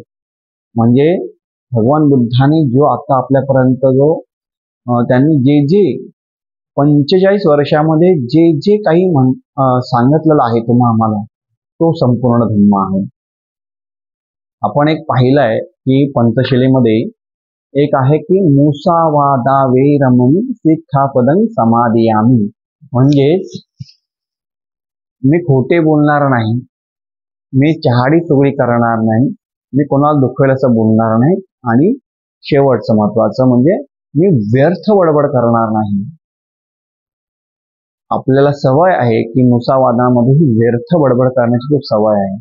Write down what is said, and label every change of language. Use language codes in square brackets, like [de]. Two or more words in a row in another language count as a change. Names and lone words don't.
[mr] म्हणजे भगवान बुद्धाने जो आता आपल्यापर्यंत जो त्यांनी जे जे 45 वर्षामध्ये जे जे काही सांगितलेलं आहे आम्हाला, तो संपूर्ण धम्म आहे. आपण एक पाहिलंय की पंचशिलेमध्ये एक आहे की [pi] मुसावादा वेरमणी सिक्खापदं समादियामी. [mr] म्हणजेच मी खोटे बोलणार नाही, मी चहाडी चुगली करणार नाही, मी कोणाला दुखवेल असं बोलणार नाही, आणि शेवटचं महत्वाचं म्हणजे मी व्यर्थ बडबड करणार नाही. आपल्याला सवय आहे की मुसावादामध्ये ही व्यर्थ बडबड करण्याची खूप सवय आहे.